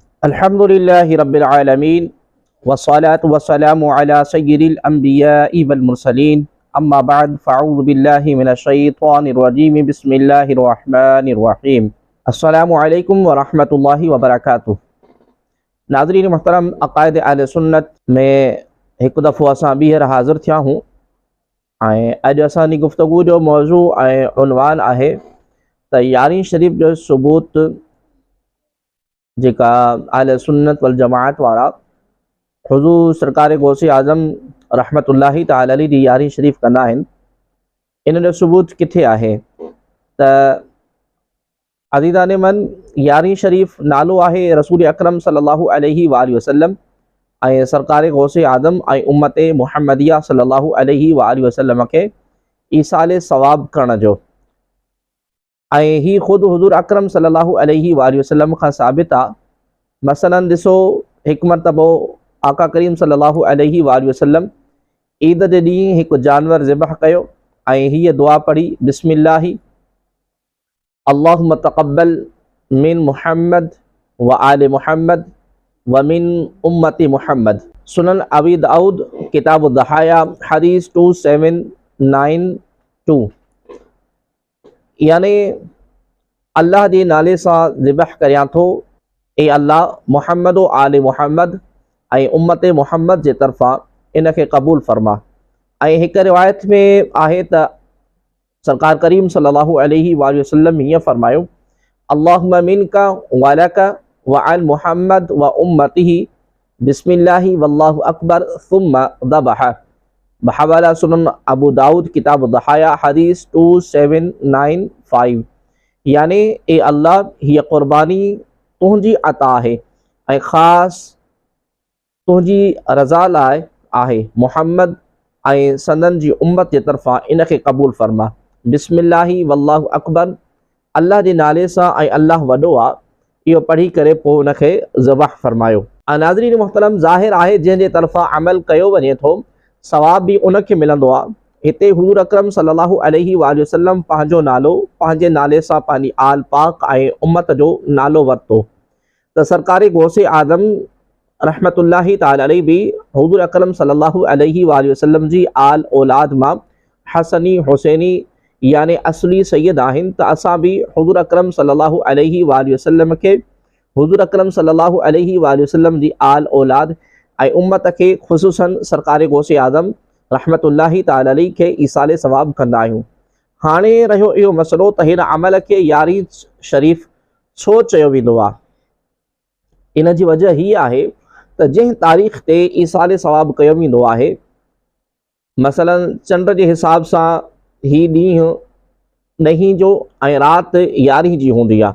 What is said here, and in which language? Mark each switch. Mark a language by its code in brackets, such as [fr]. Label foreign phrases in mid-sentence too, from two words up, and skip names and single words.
[ar] الحمد لله رب العالمين والصلاة والسلام على سيد الأنبياء والمرسلين أما بعد فأعوذ بالله من الشيطان الرجيم بسم الله الرحمن الرحيم. السلام عليكم ورحمة الله وبركاته. [sd] नाज़रीन मुहतरम, अक़ाइद अहले सुन्नत में एक दफ़ो असां ॿीहर हाज़िर थिया हूँ ऐं अॼु असांजी गुफ़्तगू जो मौज़ू ऐं उन्वान आहे त यारहीं शरीफ़ जो सबूत जेका अहले सुन्नत वल जमाअत वारा हुज़ूर सरकार गौसे आज़म रहमतुल्लाहि [ar] تعالى عليه [sd] जी यारहीं शरीफ़ कंदा आहिनि, इन जो सबूत किथे आहे त अज़ीज़ान मन यारहीं शरीफ़ नालो आहे रसूल अकरम [ar] صلى الله عليه وسلم [sd] ऐं सरकार गौसे आज़म ऐं उम्मत मुहम्मदिया [ar] صلى الله عليه وسلم [sd] के ईसाले सवाब करण जो ऐं ही ख़ुदि हुज़ूर अकरम [ar] صلى الله عليه وسلم [sd] खां साबित आहे। मसलन ॾिसो, हिकु मरतबो आका करीम [ar] صلى الله عليه وسلم [sd] ईद जे ॾींहुं हिकु जानवर ज़िबह कयो ऐं हीअ दुआ पढ़ी, [ar] بسم الله اللهم تقبل من محمد وآل محمد ومن أمة محمد. [sd] सुनन अबी दाऊद किताब दहाया हदीस 2792। यानी अल्लाह जे नाले सां ज़िबह करियां थो, ए अल्लाह मुहम्मद व आले मुहम्मद ऐं उम्मत मुहम्मद जे तरफ़ां इन खे क़बूल फरमा। ऐं हिकु रिवायत में आहे त सरकार करीम [ar] صلى الله عليه وسلم [sd] हीअं फरमायो, [ar] اللهم منك ولك وآل محمد وأمته بسم الله والله أكبر ثم ذبح. [sd] बहवाला सुनन अबू दाऊद किताब दहाया हदीस 2795। यानी ए अल्लाह हीअ क़ुरबानी तुंहिंजी अता आहे ऐं ख़ासि तुंहिंजी रज़ा लाइ आहे, मुहम्मद ऐं संदन जी उम्मत जे तरफ़ां इन खे क़बूल फरमा। [ar] بسم الله والله أكبر, [sd] अल्लाह जे नाले सां ऐं अल्लाह वॾो आहे, इहो पढ़ी करे पोइ उन खे ज़बह फरमायो। नाज़रीन मुहतरम, ज़ाहिर आहे जंहिंजे तरफ़ां अमल कयो वञे थो सवाब बि उनखे मिलंदो आहे। हिते हुज़ूर अकरम [ar] صلى الله عليه وسلم [sd] पंहिंजो नालो, पंहिंजे नाले सां पंहिंजी आल पाक ऐं उम्मत जो नालो वरितो त सरकार गौसे आज़म [ar] رحمة الله تعالى عليه [sd] बि हुज़ूर अकरम [ar] صلى الله عليه وسلم [sd] जी आल औलाद मां हसनी हुसैनी यानी असली सैयद आहिनि। त असां बि हुज़ूर अकरम [ar] صلى الله عليه وسلم [sd] खे हुज़ूर अकरम [ar] صلى الله عليه وسلم [sd] जी आल औलाद ऐं उम्मत खे ख़ुसूसन सरकार गौसे आज़म [ar] رحمة الله تعالى عليه [sd] खे ईसाले सवाब कंदा आहियूं। हाणे रहियो इहो मसइलो त हिन अमल खे यारहीं शरीफ़ छो चयो वेंदो आहे। इन जी वजह हीअ आहे त जंहिं तारीख़ ते ईसाले सवाब कयो वेंदो आहे, मसलन चंड जे हिसाब सां ही ॾींहुं 9 जो ऐं राति 11 जी हूंदी आहे।